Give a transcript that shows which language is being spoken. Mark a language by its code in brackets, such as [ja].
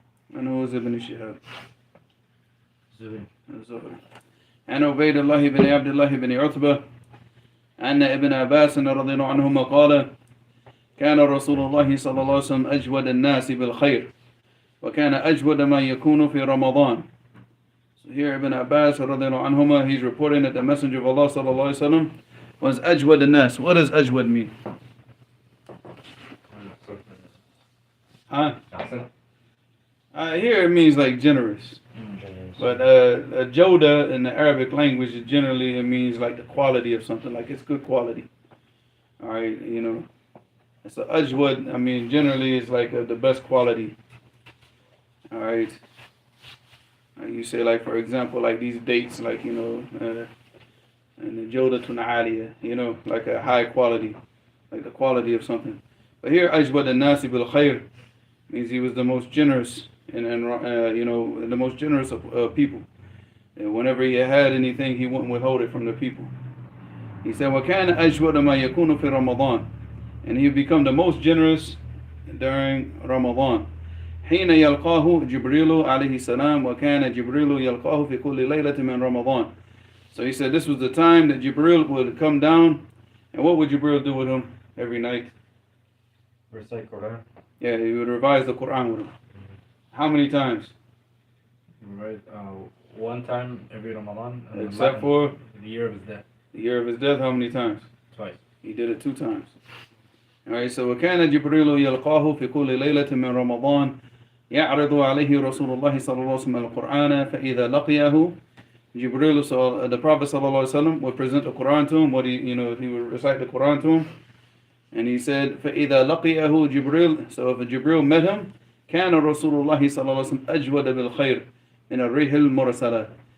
[ar] من هو ابن شهاب؟ الزهري. عن عبيد الله بن عبد الله بن عتبة أن ابن عباس رضي الله عنهما قال كان رسول الله صلى الله عليه وسلم أجود الناس بالخير وكان أجود ما يكون في رمضان. [en] So here Ibn Abbas رضي الله عنهما, he's reporting that the Messenger of Allah صلى الله عليه وسلم was [ar] أجود الناس. [en] What does أجود mean? Huh? Here it means like generous. But Joda in the Arabic language, generally it means like the quality of something, like it's good quality. Alright, you know. So Ajwad, I mean, generally it's like the best quality. Alright. You say like, for example, like these dates, like, you know, and the Joda Tuna'aliyah, you know, like a high quality, like the quality of something. But here, Ajwad al-Nasi bil Khair means he was the most generous. And you know, the most generous of people. And whenever he had anything, he wouldn't withhold it from the people. [ar] He said, وَكَانَ أَجْوَدَ مَا يَكُونُ فِي رَمَضَانِ. [en] And he would become the most generous during Ramadan. [ar] حين يلقاه جبريل عليه السلام وكان جبريل يلقاه في كل ليلة من رمضان. [en] So he said this was the time that Jibril would come down. And what would Jibril do with him every night? Recite Quran. Yeah, he would revise the Quran with him. How many times? Right, one time every Ramadan. Except for the year of his death. the year of his death, how many times? Twice. He did it 2 times. Alright, so [ar] وكان جبريل يلقاه في كل ليلة من رمضان يعرض عليه رسول الله صلى الله عليه وسلم القرآن فإذا لقيه Jibril, [en] so the Prophet صلى الله عليه وسلم would present the Quran to him. He would recite the Quran to him, and he said [ar] فإذا لقيه جبريل. [en] So if Jibril met him, [ar] كان رسول الله صلى الله عليه وسلم أجود بالخير من الريح المرسلة.